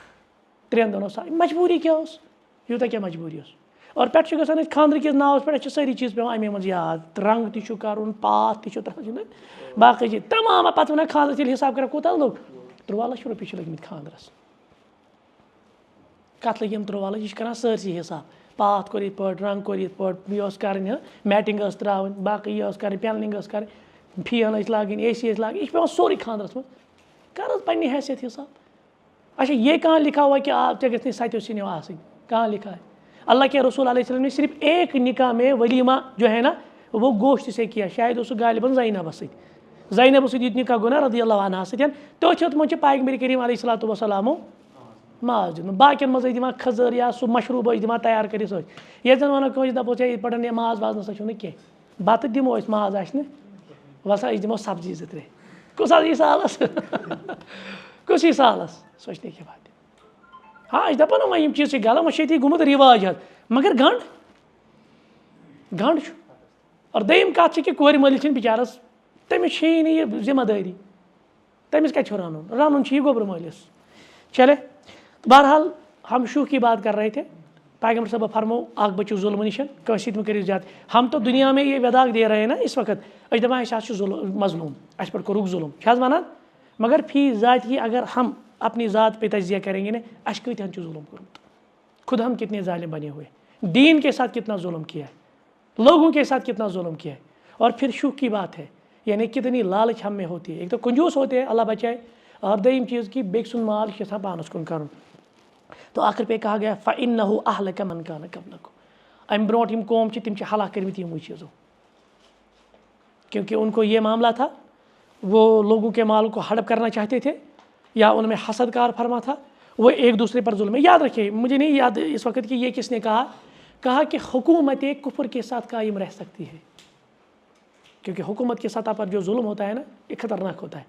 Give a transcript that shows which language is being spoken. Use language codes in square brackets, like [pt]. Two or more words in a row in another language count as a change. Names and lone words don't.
[ks] 3 دۄہَن اوس سَب مجبوٗری کیٛاہ اوس یوٗتاہ کیٛاہ مجبوٗری اوس اور پٮ۪ٹھٕ چھُ گژھان أسۍ خاندرٕ کِس ناوَس پٮ۪ٹھ اَسہِ چھِ سٲری چیٖز پٮ۪وان اَمے منٛز یاد رنٛگ تہِ چھُ کَرُن پاس تہِ چھُ تَتھ چھُنہ باقٕے چیٖز تمام پَتہٕ وَنان خاندرَس ییٚلہِ حِساب کَران کوٗتاہ لوٚگ 13 لَچھ رۄپیہِ چھِ لٔگۍمٕتۍ خاندرَس کَتھ لٔگۍ یِم 13 لَچھ یہِ چھِ کَران سٲرسٕے حِساب پاتھ کوٚر یِتھ پٲٹھۍ رنٛگ کوٚر یِتھ پٲٹھۍ یہِ ٲس کَرٕنۍ میٹِنٛگ ٲس ترٛاوٕنۍ باقٕے یہِ ٲس کَرٕنۍ پینلِنٛگ ٲس کَرٕنۍ فین ٲسۍ لاگٕنۍ AC ٲسۍ لاگٕنۍ یہِ چھِ پٮ۪وان سورُے خاندرَس منٛز کَر حظ پنٛنہِ حیثیت حِساب [ur] اچھا یہ کہاں لکھا ہوا کہ آپ [ks] ژےٚ گژھِ نہٕ [ur] 7 سِنۍ آسٕنۍ کہاں لکھا ہے اللہ کے رسول علیہ وسلم نے صرف ایک نکاح میں ولیمہ جو ہے نا وہ گوشت سے کیا [ks] شاید اوس سُہ غالباً زینبَس سۭتۍ زینبَس سۭتۍ یہِ نکاح گوٚو نا رضی اللہ عنہا سۭتۍ تٔتھۍ ہیوٚتمُت چھِ پیغمبر کریم علیہ الصلوۃ والسلامو ماز دیُتمُت باقیَن منٛز ٲسۍ دِوان کھٔزٕر یا سُہ مشروٗب ٲسۍ دِوان تیار کٔرِتھ سۭتۍ ییٚلہِ زَن وَنو کٲنٛسہِ دَپوس ہے یِتھ پٲٹھۍ ماز واز نَسا چھُنہٕ کینٛہہ بَتہٕ دِمو أسۍ ماز آسہِ نہٕ وَسا أسۍ دِمو سبزی 2-3 کُس حظ یی سالَس کُس یی سالَس [ur] سوچنے کی بات [ks] ہاں أسۍ دَپو نہٕ وۄنۍ یِم چیٖز چھِ غلط وۄنۍ چھِ ییٚتی گوٚمُت رِواج حظ مگر گنٛڈ چھُ اور دوٚیِم کَتھ چھِ کہِ کورِ مٲلِس چھِنہٕ بِچارَس تٔمِس چھِی نہٕ یہِ ذِمہٕ دٲری تٔمِس کَتہِ چھُ رَنُن چھُ یہِ گوٚبرٕ مٲلِس [ur] چلے بہرحال ہم شوخ کی بات کر رہے تھے. [ks] پیغمبر صاحب فرمو اخ بچو ظلم نشن کٲنٛسہِ سۭتۍ مہٕ کٔرِو زیادٕ. [ur] ہم تو دنیا میں یہ وداق دے رہے ہیں نا اس وقت [ks] أسۍ دپان أسۍ حظ چھِ مظلوم اس پر کوٚرُکھ ظلم چھِ حظ وَنان [ur] مگر فی ذات ہی اگر ہم اپنی ذات پہ تجزیہ کریں گے نا [ks] اَسہِ کۭتیٛاہن چھُ ظلم کوٚرمُت [ur] خود ہم کتنے ظالم بنے ہوئے دین کے ساتھ کتنا ظلم کیا ہے لوگوں کے ساتھ کتنا ظلم کیا ہے. اور پھر شوخ کی بات ہے یعنی کتنی لالچ ہم میں ہوتی ہے. ایک تو کنجوس ہوتے ہیں اللہ بچائے اور دوٚیِم چیز کہ [ks] بیٚکہِ سُنٛد مال چھِ یژھان پانس کُن کرُن. [ur] تو آخر پہ کہا گیا [ar] فَإِنَّهُ أَهْلَكَ مَنْ كَانَ قَبْلَكُمْ [ks] امہِ برونٛٹھ یِم قوم چھِ تِم چھِ ہلاک کٔرمٕتۍ یِموٕے چیٖزو [ur] کیونکہ ان کو یہ معاملہ تھا وہ لوگوں کے مال کو ہڑپ کرنا چاہتے تھے یا ان میں حسد کار فرما تھا وہ ایک دوسرے پر ظلم ہے. یاد رکھیے مجھے نہیں یاد اس وقت کہ یہ کس نے کہا کہ حکومت کفر کے ساتھ قائم رہ سکتی ہے کیونکہ حکومت کے سطح پر جو ظلم ہوتا ہے نا یہ خطرناک ہوتا ہے.